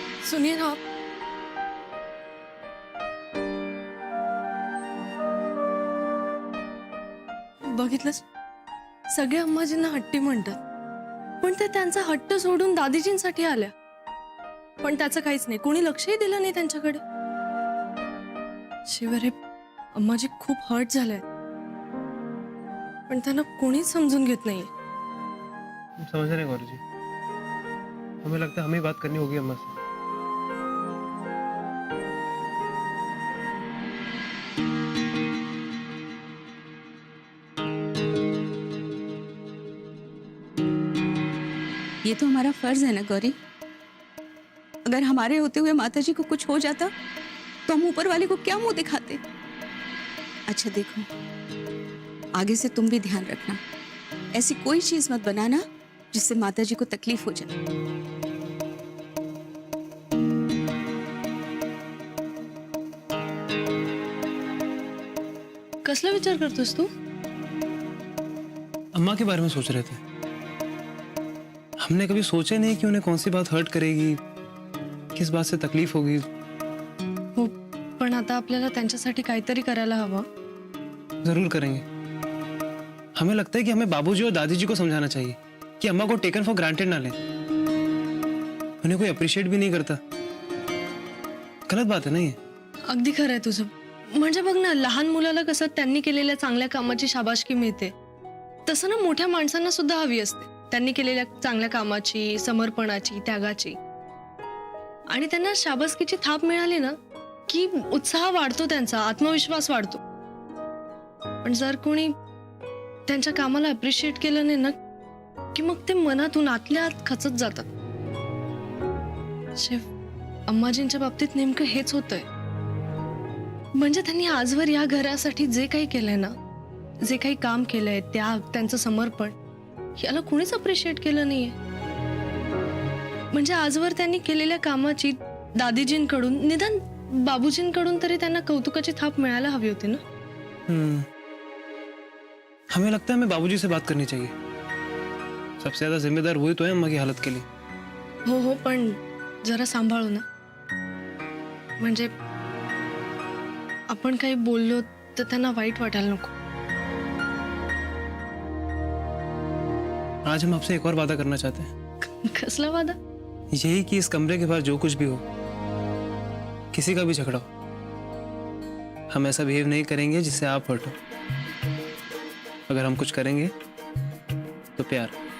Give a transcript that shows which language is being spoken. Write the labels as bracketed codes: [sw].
[mr] सुनिए ना आप, बघितलंस, सगळे अम्माजींना हट्टी म्हणतात, पण ते त्यांचा हट्ट सोडून दादीजींसाठी आल्या. पण त्याचं काहीच नाही, कोणी लक्षही दिलं नाही त्यांच्याकडे. शिवाय अम्माजी खूप हर्ट झाल्या, पण त्यांना कोणीच समजून घेत नाहीये. [hi] समझ रहे हैं गौरी जी, हमें लगता है हमें बात करनी होगी अम्मा से। ये तो हमारा फर्ज है ना गौरी। अगर हमारे होते हुए माताजी को कुछ हो जाता तो हम ऊपर वाले को क्या मुंह दिखाते? अच्छा देखो, आगे से तुम भी ध्यान रखना, ऐसी कोई चीज मत बनाना जिससे माताजी को तकलीफ हो जाए। [mr] कसला विचार करतोस तू? [hi] अम्मा के बारे में सोच रहे थे। हमने कभी सोचा नहीं कि उन्हें कौन सी बात हर्ट करेगी, किस बात से तकलीफ होगी। [mr] हो, पण आता आपल्याला त्यांच्यासाठी काहीतरी करायला हवं. [hi] जरूर करेंगे। हमें लगता है कि हमें बाबूजी और दादी जी को समझाना चाहिए कि अम्मा को टेकन फॉर ग्रांटेड ना लें। उन्हें कोई अप्रिशिएट भी नहीं करता। गलत बात है ना ये। [mr] अगदी खरं आहे तुझं. म्हणजे बघ ना, लहान मुलाला कसं त्यांनी केलेल्या चांगल्या कामाची शाबासकी मिळते, तसं ना मोठ्या माणसांना सुद्धा हवी असते त्यांनी केलेल्या चांगल्या कामाची, समर्पणाची, त्यागाची. आणि त्यांना शाबासकीची थाप मिळाली ना की उत्साह वाढतो, त्यांचा आत्मविश्वास वाढतो. पण जर कोणी त्यांच्या कामाला अप्रिशिएट केलं नाही ना की मग ते मनातून आतल्या आत खचत जातात. शिव, अम्माजींच्या बाबतीत नेमकं हेच होतंय. म्हणजे त्यांनी आजवर या घरासाठी जे काही केलंय ना, जे काही काम केलंय, त्याग, त्यांचं समर्पण, याला कोणीच अप्रिशिएट केलं नाहीये. म्हणजे आजवर त्यांनी केलेल्या कामाची दादीजींकडून, निदान बाबूजींकडून तरी त्यांना कौतुकाची थाप मिळायला हवी होती ना. [hi] हमें लगता है हमें बाबूजी से बात करनी चाहिए. सबसे ज्यादा जिम्मेदार वही तो है अम्मा की हालत के लिए. [mr] हो, पण जरा सांभाळू ना. म्हणजे आपण काही बोललो तर त्यांना वाईट वाटायला नको. [hi] आज हम आपसे एक और वादा करना चाहते हैं. [mr] कसला वादा? [hi] यही कि इस कमरे के बाहर जो कुछ भी हो, किसी का भी झगड़ा हो, हम ऐसा बिहेव नहीं करेंगे जिससे आप हर्ट हो. अगर हम कुछ करेंगे तो प्यार.